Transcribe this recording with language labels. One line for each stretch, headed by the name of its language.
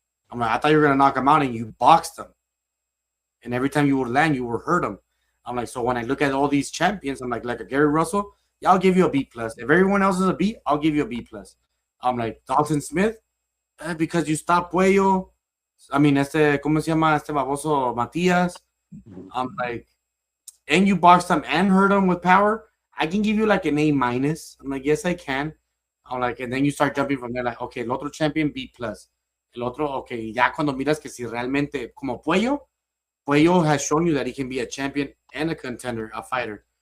English: I'm like, I thought you were gonna knock him out, and you boxed him. And every time you would land, you would hurt him. I'm like, so when I look at all these champions, I'm like a Gary Russell, yeah, I'll give you a B plus. If everyone else is a B, I'll give you a B plus. I'm like Dalton Smith, because you stopped Puello. I mean,
Spanish: ¿cómo se llama este baboso Matias?
English: I'm like, and you boxed him and hurt him with power. I can give you like an A minus. I'm like, yes, I can. I'm like, and then you start jumping from there, like, okay,
Spanish: el otro
English: champion B plus.
Spanish: El otro, okay, ya cuando miras que si realmente, como
English: Puello has shown you that he can be a champion and a contender, a fighter.